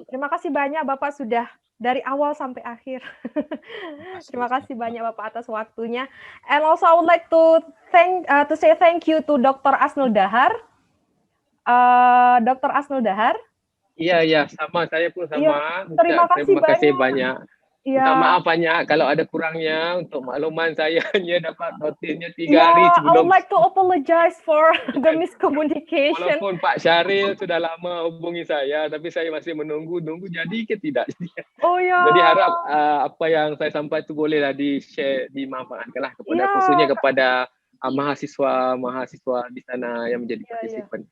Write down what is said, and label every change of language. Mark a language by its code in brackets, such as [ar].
[id] Terima kasih banyak Bapak sudah dari awal sampai akhir. Terima kasih banyak Bapak atas waktunya. [en] And also I would like to say thank you to Dr. Asnul Dahar. Dr. Asnul Dahar. [ms] Iya, sama. Saya pun sama. Ya, terima kasih banyak. Minta maaf banyak kalau ada kurangnya. Untuk makluman saya hanya dapat notisnya 3 hari sebelum. [en] I would like to apologize for the miscommunication. [ms] Walaupun Pak Syaril sudah lama hubungi saya, tapi saya masih menunggu jadi ke tidak. Oh ya. Jadi harap apa yang saya sampaikan itu bolehlah di-share, dimanfaatkanlah kepada khususnya kepada mahasiswa di sana yang menjadi partisipan.